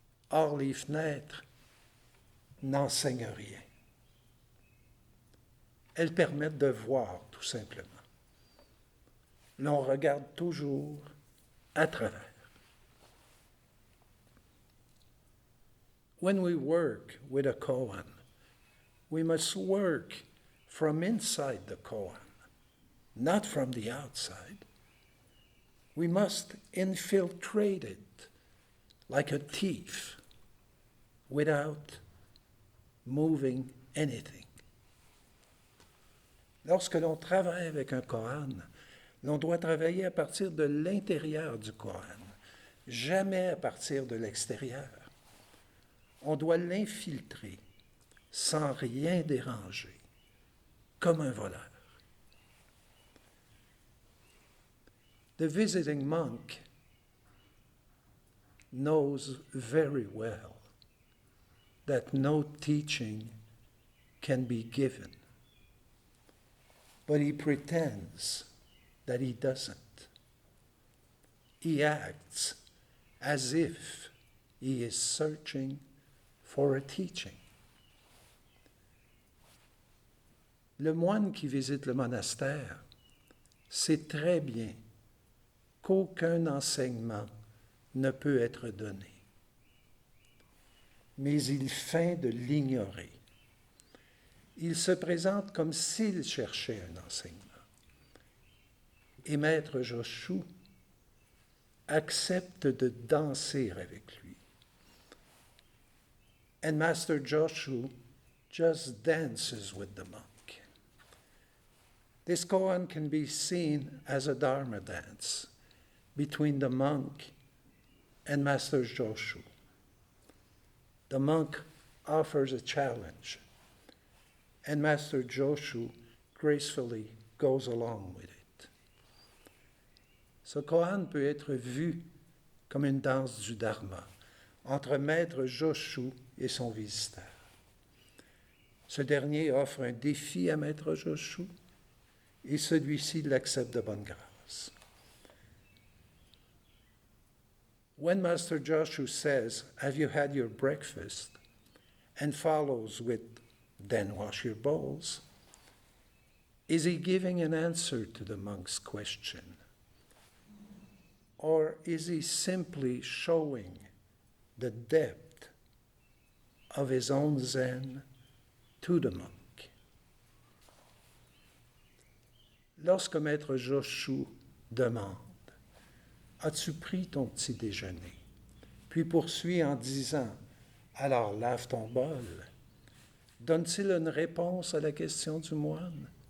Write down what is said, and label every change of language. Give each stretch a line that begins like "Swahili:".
French: Or, les fenêtres n'enseignent rien. Elles permettent de voir, tout simplement. L'on regarde toujours à travers.
English: When we work with a koan, we must work from inside the koan, not from the outside. We must infiltrate it like a thief without moving anything.
French: Lorsque l'on travaille avec un koan, l'on doit travailler à partir de l'intérieur du koan, jamais à partir de l'extérieur. On doit l'infiltrer sans rien déranger, comme un voleur.
English: The visiting monk knows very well that no teaching can be given, but he pretends that he doesn't. He acts as if he is searching for a teaching.
French: Le moine qui visite le monastère sait très bien qu'aucun enseignement ne peut être donné. Mais il feint de l'ignorer. Il se présente comme s'il cherchait un enseignement. Et Maître Joshu accepte de danser avec lui.
English: And Master Joshu just dances with the monk. This koan can be seen as a Dharma dance between the monk and Master Joshu. The monk offers a challenge, and Master Joshu gracefully goes along with it.
French: Ce koan peut être vu comme une danse du Dharma entre Maître Joshu et son visiteur. Ce dernier offre un défi à Maître Joshu et celui-ci l'accepte de bonne grâce.
English: When Master Joshu says, "Have you had your breakfast?" and follows with, "Then wash your bowls," is he giving an answer to the monk's question? Or is he simply showing the depth of his own Zen to the monk?
French: Lorsque Maître Joshu demande, "As-tu pris ton petit déjeuner?" puis poursuit en disant, "Alors lave ton bol", donne-t-il une réponse à la question du moine?